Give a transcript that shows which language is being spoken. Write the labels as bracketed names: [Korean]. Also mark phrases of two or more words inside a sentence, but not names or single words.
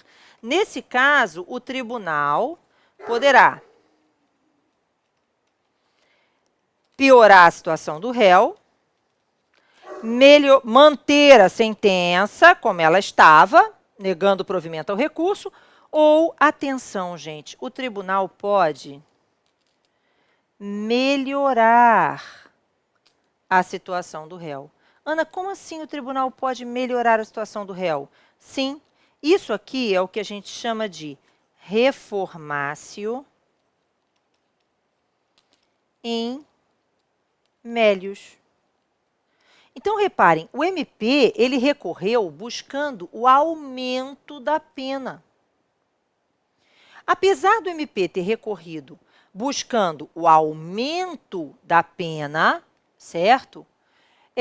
[Portuguese] Nesse caso, o tribunal poderá piorar a situação do réu, manter a sentença como ela estava, negando o provimento ao recurso, ou, atenção, gente, o tribunal pode melhorar a situação do réu. Ana, como assim o tribunal pode melhorar a situação do réu? Sim, isso aqui é o que a gente chama de [Latin] reformatio in melius. [Portuguese] Então, reparem, o MP ele recorreu buscando o aumento da pena. Apesar do MP ter recorrido buscando o aumento da pena, certo?